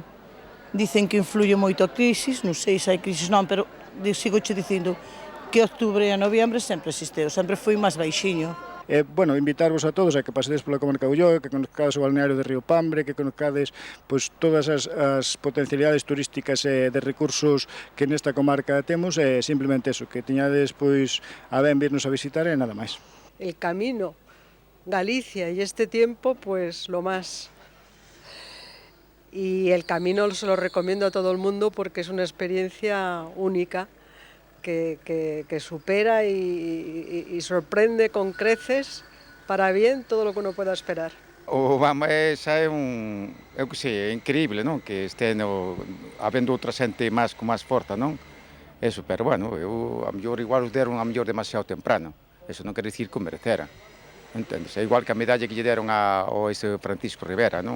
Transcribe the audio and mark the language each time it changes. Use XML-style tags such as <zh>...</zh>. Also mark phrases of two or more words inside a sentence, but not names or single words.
<gl>Dicen que influye moito a crisis, non sei se hai crisis non, pero sigo che dicindo que outubro e noviembre sempre existeu, sempre foi máis baixiño. Bueno, invitarvos a todos a que pasedes pola comarca de Ulloa, que conozcades o balneario de Río Pambre, que conozcades pois, todas as potencialidades turísticas e de recursos que nesta comarca temos, e simplemente eso, que teñades pois, a ben virnos a visitar e nada máis.</gl> <es>El camino, Galicia y este tiempo, pues lo más. Y el camino se lo recomiendo a todo el mundo porque es una experiencia única. Que supera y sorprende con creces para bien todo lo que uno pueda esperar.</es> <gl>O Bama xa é que sei, é increíble, non? Que esteno habendo outra xente con máis forza, non? Eso, pero bueno, a mellor igual os deron a mellor</gl> <es>demasiado temprano.</es> <gl>Eso non quer dicir que o merecera. Entendes? É igual que a medalla que lle deron ao ese Francisco Rivera, non?</gl>